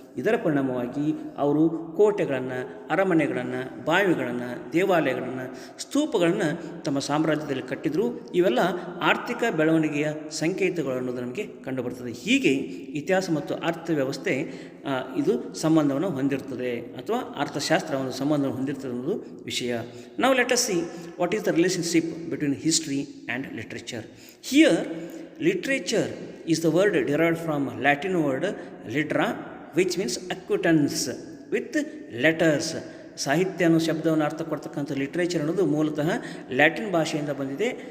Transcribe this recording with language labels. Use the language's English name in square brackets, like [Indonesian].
[Kannada] ಇದರ ಪರಿಣಾಮವಾಗಿ ಅವರು ಕೋಟೆಗಳನ್ನು, ಅರಮನೆಗಳನ್ನು, ಬಾವಿಗಳನ್ನು, ದೇವಾಲಯಗಳನ್ನು, ಸ್ತೂಪಗಳನ್ನು ತಮ್ಮ ಸಾಮ್ರಾಜ್ಯದಲ್ಲಿ ಕಟ್ಟಿದ್ರು. ಇವೆಲ್ಲ ಆರ್ಥಿಕ ಬೆಳವಣಿಗೆಯ ಸಂಕೇತಗಳು ಅನ್ನೋದು ನಮಗೆ ಕಂಡುಬರ್ತದೆ. ಹೀಗೆ ಇತಿಹಾಸ ಮತ್ತು ಅರ್ಥವ್ಯವಸ್ಥೆ ಇದು ಸಂಬಂಧವನ್ನು ಹೊಂದಿರ್ತದೆ ಅಥವಾ ಅರ್ಥಶಾಸ್ತ್ರ ಒಂದು ಸಂಬಂಧವನ್ನು ಹೊಂದಿರ್ತದೆ ಅನ್ನೋದು ವಿಷಯ. ನಾವು [English] Let us see what is the relationship between history and literature. Here literature is the word derived from Latin word litera, which means acquaintance with letters. [Kannada] ಸಾಹಿತ್ಯ ಅನ್ನೋ ಶಬ್ದವನ್ನು ಅರ್ಥ ಕೊಡ್ತಕ್ಕಂಥ ಲಿಟ್ರೇಚರ್ ಅನ್ನೋದು ಮೂಲತಃ ಲ್ಯಾಟಿನ್ ಭಾಷೆಯಿಂದ ಬಂದಿದೆ.